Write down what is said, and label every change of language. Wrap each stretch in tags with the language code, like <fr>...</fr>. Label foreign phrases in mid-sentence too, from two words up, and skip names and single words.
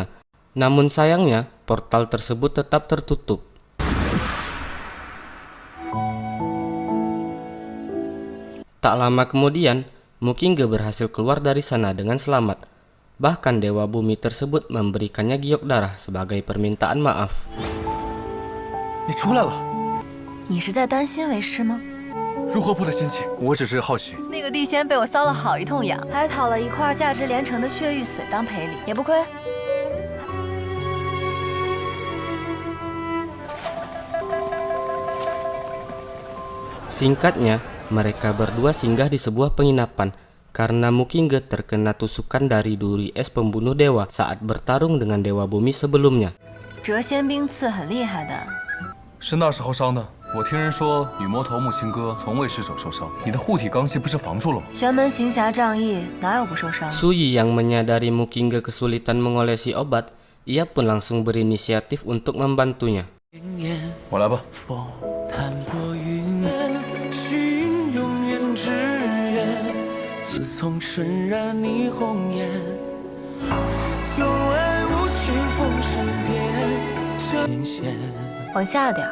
<id>Namun sayangnya, portal tersebut tetap tertutup. Tak lama kemudian, Mukingge berhasil keluar dari sana dengan selamat. Bahkan Dewa Bumi tersebut memberikannya giok darah sebagai permintaan maaf.</id> <zh>你出来了，你是在担心为师吗？如何破了仙气？我只是好奇。那个地仙被我搔了好一通痒，还讨了一块价值连城的血玉髓当赔礼，也不亏。</zh> <id>Singkatnya, mereka berdua singgah di sebuah penginapan karena Mukingge terkena tusukan dari duri es pembunuh dewa saat bertarung dengan Dewa Bumi sebelumnya.</id> <zh>谪仙冰刺很厉害的，是那时候伤的。我听人说，女魔头木青哥从未失手受伤。你的护体罡气不是防住了吗？玄门行侠仗义，哪有不受伤？</zh> <id>Suyi yang menyadari Mukingge kesulitan mengolesi obat, ia pun langsung berinisiatif untuk membantunya.</id> <zh>我来吧。自从尘染霓虹颜，幽暗无趣风声变，天线往下点儿。</zh>